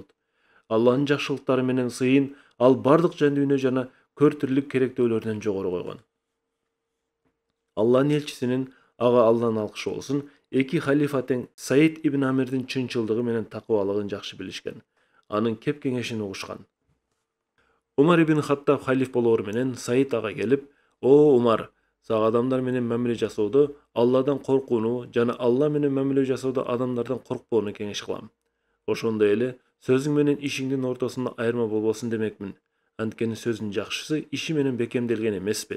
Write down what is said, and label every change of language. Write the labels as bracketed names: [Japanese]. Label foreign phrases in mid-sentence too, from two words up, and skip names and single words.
[Kyrgyz] Алланын жакшылыктары менен сыйын ал бардык жан дүйнө жана көр тирилик керектөөлөрүнөн жогору койгон. Алланын элчисинин, ага Алланын алкышы болсун, эки халифа тең Саид ибн Амирдин чынчылдыгы менен такыбалыгын жакшы билишкен. Анын кеп кеңешин угушкан. Умар ибн Хаттаб халиф болоор менен Саид ага келип, "О Умар, сага адамдар менен мамиле жасоодо Алладан коркууну жана Алла менен мамиле жасоодо адамдардан коркпоону кеңеш кылам. Ошондой эле сөзүң менен ишиңдин ортосунда айырма болбосун демекмин. Анткени сөздүн жакшысы иши менен бекемделген эмеспи?